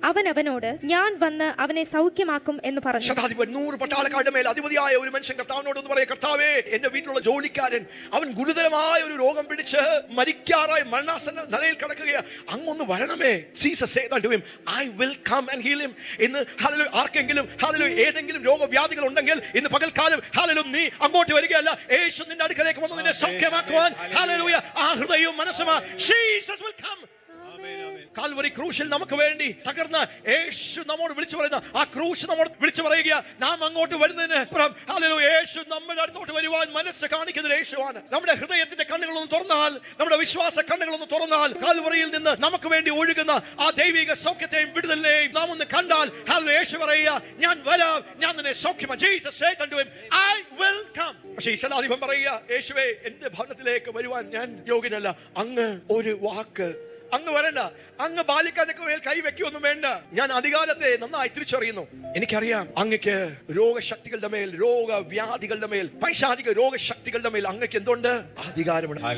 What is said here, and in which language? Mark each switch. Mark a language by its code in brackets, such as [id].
[ml] അവൻ അവനോട്, ഞാൻ വന്ന് അവനെ സൗഖ്യമാക്കും എന്ന് പറഞ്ഞു. 100 പട്ടാളക്കാരുടെ മേൽ അധിപതിയായ ഒരു മനുഷ്യൻ കർത്താവിനോട് ഒന്ന് പറയാം, കർത്താവേ, എന്റെ വീട്ടിലുള്ള ജോലിക്കാരൻ അവൻ ഗുരുതരമായ ഒരു രോഗം പിടിച്ച് മരിക്കാറായി മരണാസന്ന നിലയിൽ കിടക്കുകയാണ്, അങ്ങൊന്ന് വരണമേ. [en] Jesus said unto him, I will come and heal him. [ml] ഇന്ന് ഹല്ലേലൂയ, ആർക്കെങ്കിലും ഹല്ലേലൂയ ഏതെങ്കിലും രോഗവ്യാധികൾ ഉണ്ടെങ്കിൽ ഇന്ന് പകൽക്കാലം ഹല്ലേലൂയ നീ അങ്ങോട്ട് വരികയല്ല, യേശു നിന്റെ അടുക്കലേക്ക് വന്ന് നിന്നെ സൗഖ്യമാക്കുവാൻ, ഹല്ലേലൂയ, ആ ഹൃദയവും മനസ്സും, [en] Jesus will come. [ml] കാൽവരി ക്രൂശിൽ നമുക്ക് വേണ്ടി തകർന്ന യേശു നമ്മോട് വിളിച്ചു പറയുന്ന ആ ക്രൂശ് നമ്മോട് വിളിച്ചു പറയുക, നാം അങ്ങോട്ട് വരുന്നതിന് ഹല്ലേലൂയ, യേശു നമ്മുടെ അടുത്തോട്ട് വരുവാൻ മനസ്സ് കാണിക്കുന്ന യേശുവാണ്. നമ്മുടെ ഹൃദയത്തിന്റെ കണ്ണുകളൊന്ന് തുറന്നാൽ, നമ്മുടെ വിശ്വാസ കണ്ണുകളൊന്ന് തുറന്നാൽ, കാൽവരിയിൽ നിന്ന് നമുക്ക് വേണ്ടി ഒഴുകുന്ന ആ ദൈവിക സൗഖ്യത്തെയും വിടുതലിനെയും നാം ഒന്ന് കണ്ടാൽ, ഹല്ലേലൂയ, യേശു പറയുക, ഞാൻ വരാം, ഞാൻ നിന്നെ സൗഖ്യമാക്കും. [en] Jesus said unto him, I will come. [ml] പക്ഷേ ഈ ശതാധിപൻ പറയുക, യേശുവേ, എന്റെ ഭവനത്തിലേക്ക് വരുവാൻ ഞാൻ യോഗ്യനല്ല. അങ്ങ് ഒരു വാക്ക്, അങ്ങ് വരണ്ട, അങ്ങ് ബാലിക്കാരനൊക്കെ മേൽ കൈവെക്കൊന്നും വേണ്ട. ഞാൻ അധികാരത്തെ നന്നായി തിരിച്ചറിയുന്നു. എനിക്കറിയാം അങ്ങക്ക് രോഗശക്തികളുടെ മേൽ, രോഗവ്യാധികളുടെ മേൽ, പൈശാചിക രോഗശക്തികളുടെ മേൽ അങ്ങക്ക് എന്തുണ്ട്? അധികാരമുണ്ട്.